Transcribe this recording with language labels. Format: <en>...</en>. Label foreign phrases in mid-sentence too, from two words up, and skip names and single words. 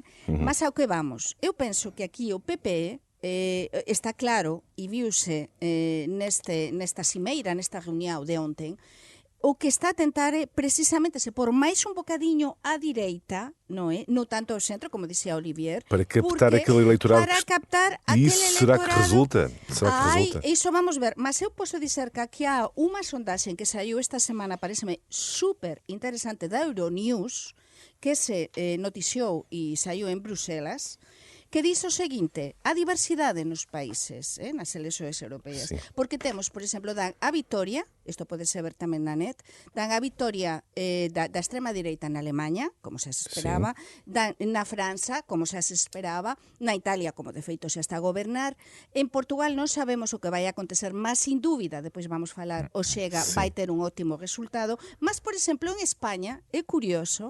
<gl>Mas ao que vamos, eu penso que aquí o PPE está claro e viuse nesta cimeira, nesta reunión de ontem, o que está a tentar é precisamente se por máis un bocadiño á direita, non é? Non tanto ao centro, como dixía Olivier,</gl> <pt>para captar aquele eleitorado. Para captar aquele eleitorado. Será que resulta?</pt> <gl>Iso vamos ver. Mas eu posso dizer que aquí há unha sondaxe que saiu esta semana, pareceme super interesante, da Euronews, que se noticiou e saiu en Bruselas, que diz o seguinte: a diversidade nos países, nas eleições europeas. Porque temos, por exemplo, dan a vitoria, isto pode ser ver tamén na net, dan a vitoria da extrema direita na Alemanha, como xa se esperaba, dan na França, como xa se esperaba, na Italia, como de feito xa está a gobernar, en Portugal non sabemos o que vai acontecer, mas sin dúbida, depois vamos falar, o Chega vai ter un ótimo resultado, mas, por exemplo, en España, é curioso,</gl>